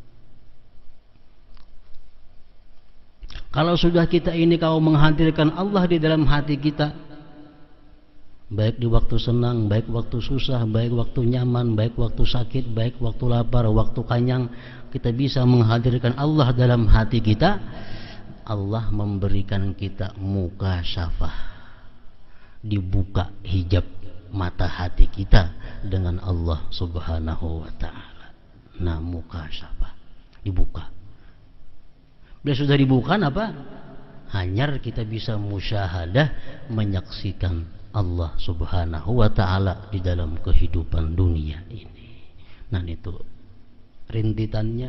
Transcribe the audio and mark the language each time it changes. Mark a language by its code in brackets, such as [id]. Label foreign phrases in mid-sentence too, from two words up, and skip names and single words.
[id] Kalau sudah kita ini kau menghadirkan Allah di dalam hati kita, baik di waktu senang, baik waktu susah, baik waktu nyaman, baik waktu sakit, baik waktu lapar, waktu kanyang, kita bisa menghadirkan Allah dalam hati kita. Allah memberikan kita mukasyafah, dibuka hijab mata hati kita dengan Allah [ar] سبحانه وتعالى. [id] Nah, mukasyafah dibuka. Bila sudah dibuka apa? Hanyar kita bisa musyahadah, menyaksikan Allah [ar] سبحانه وتعالى [id] di dalam kehidupan dunia ini. Nah, itu rintitannya.